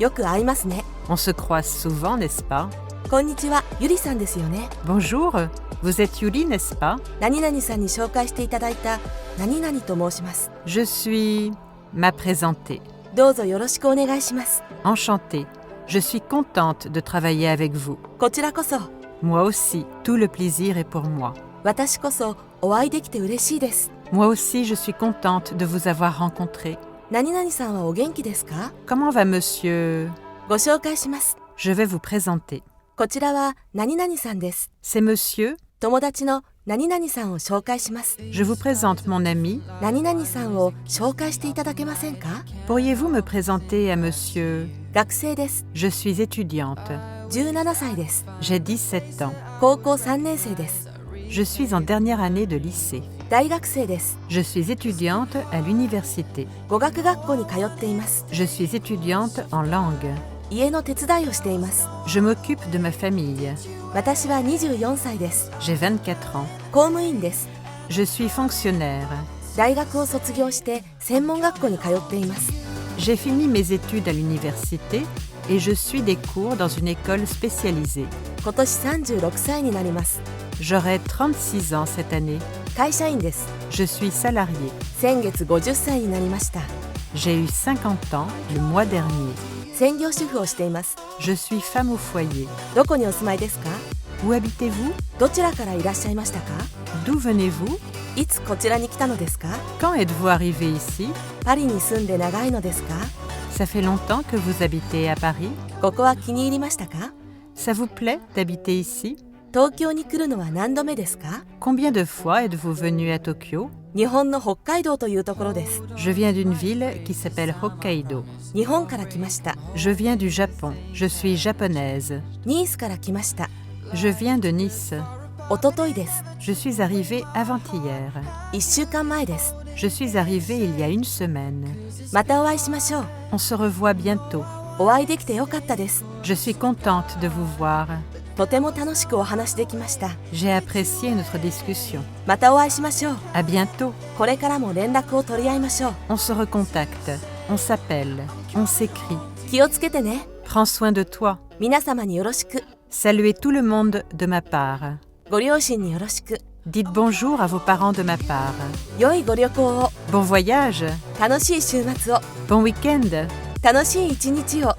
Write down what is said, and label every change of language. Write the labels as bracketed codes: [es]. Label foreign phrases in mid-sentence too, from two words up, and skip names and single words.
[ja] よく会いますね。 [fr] On se croise souvent, n'est-ce pas? [ja] こんにちは、ゆりさんですよね。 [fr] Bonjour, vous êtes Yuri, n'est-ce pas? [ja] 何々さんに紹介していただいた何々と申します。 [fr] Je suis m'a présenté. [ja] どうぞよろしくお願いします。 [fr] Enchantée. Je suis contente de travailler avec vous. [ja] こちらこそ、 [fr] Moi aussi, tout le plaisir est pour moi. [ja] 私こそお会いできて嬉しいです。 [fr] Moi aussi, je suis contente de vous avoir rencontré. [ja] 何々さんはお元気ですか？ [fr] Comment va monsieur? [ja] ご紹介します。 [fr] Je vais vous présenter. [ja] こちらは何々さんです。 [fr] C'est monsieur. [ja] 友達の何々さんを紹介します。 [fr] Je vous présente mon ami. [ja] 何々さんを紹介していただけませんか？ [fr] Pourriez-vous me présenter à monsieur? [ja] 学生です。 [fr] Je suis étudiante. [ja] 17 歳です。 [fr] J'ai 17 ans. [ja] 高校3年生です。 [fr] Je suis en dernière année de lycée. [ja] 大学生です。 [fr] Je suis étudiante à l'université. [ja] 語学学校に通っています。 [fr] Je suis étudiante en langue. [ja] 家の手伝いをしています。 [fr] Je m'occupe de ma famille. [ja] 私は24歳です。 [fr] J'ai 24 ans. [ja] 公務員です。 [fr] Je suis fonctionnaire. [ja] 大学を卒業して専門学校に通っています。 [fr] J'ai fini mes études à l'université et je suis des cours dans une école spécialisée. [ja] 今年36歳になります。 [fr] J'aurai 36 ans cette année. [ja] 会社員です。 [fr] Je suis salariée. [ja] 先月50歳になりました。 [fr] J'ai eu 50 ans le mois dernier. [ja] 専業主婦をしています。 [fr] Je suis femme au foyer. [ja] どこにお住まいですか？ [fr] Où habitez-vous? [ja] どちらからいらっしゃいましたか？ [fr] D'où venez-vous? [ja] いつこちらに来たのですか？ [fr] Quand êtes-vous arrivé ici? [ja] パリに住んで長いのですか？ [fr] Ça fait longtemps que vous habitez à Paris? [ja] ここは気に入りましたか？ [fr] Ça vous plaît d'habiter ici? [ja] 東京に来るのは何度目ですか？ [fr] Combien de fois êtes-vous venu à Tokyo? [ja] 日本の北海道というところです。 [fr] Je viens d'une ville qui s'appelle Hokkaido. [ja] 日本から来ました。 [fr] Je viens du Japon. Je suis japonaise. [ja] ニースから来ました。 [fr] Je viens de Nice. [ja] おとといです。 [fr] Je suis arrivée avant-hier. [ja] 1 週間前です。 [fr] Je suis arrivée il y a une semaine. [ja] またお会いしましょう。 [fr] On se revoit bientôt. [ja] お会いできてよかったです。 [fr] Je suis contente de vous voir. [ja] とても楽しくお話できました。 [fr] J'ai apprécié notre discussion. [ja] またお会いしましょう。 [fr] À bientôt. [ja] これからも連絡を取り合いましょう。 [fr] On se recontacte. On s'appelle. On s'écrit. [ja] 気をつけてね。 [fr] Prends soin de toi. [ja] 皆様によろしく。 [fr] Saluez tout le monde de ma part. [ja] ご両親によろしく。 [fr] Dites bonjour à vos parents de ma part. [ja] 良いご旅行を。 [fr] Bon voyage. [ja] 楽しい週末を。 [fr] Bon week-end. [ja] 楽しい一日を。